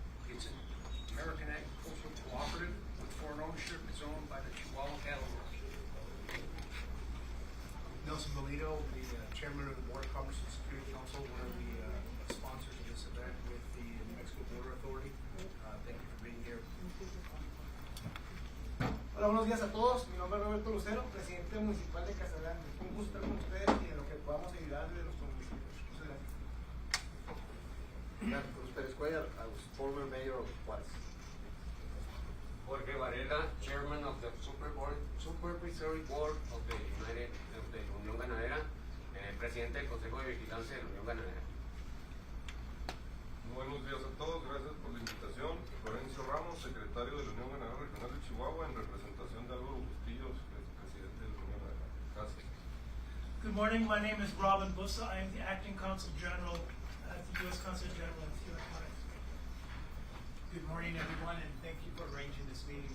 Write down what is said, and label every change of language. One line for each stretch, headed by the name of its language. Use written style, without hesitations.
English: It's an American agricultural cooperative with foreign ownership. It's owned by the Chihuahua Cattle Growers. Nelson Melito, the chairman of the Board of Commerce and Security Council, one of the sponsors of this event with the New Mexico Border Authority. Thank you for being here.
Spanish: Hola, buenos días a todos. Mi nombre es Roberto Lucero, presidente municipal de Casagrande. Un gusto estar con ustedes y en lo que podamos ayudarles de nuestros municipios. Muchas gracias.
English: Cruz Pérez Cuellar, I was former mayor of Juárez. Jorge Varela, chairman of the Supervisory Board of the Unión Ganadera,
Spanish: presidente del Consejo de Vigilancia de la Unión Ganadera. Buenos días a todos, gracias por la invitación. Florencio Ramos, secretario de la Unión Ganadera Regional de Chihuahua, en representación de Álvaro Bustillos, que es presidente de la Unión Ganadera. Gracias.
English: Good morning, my name is Robin Bussa. I am the acting consul general at the U.S. Consulate General in Ciudad Juarez. Good morning, everyone, and thank you for arranging this meeting.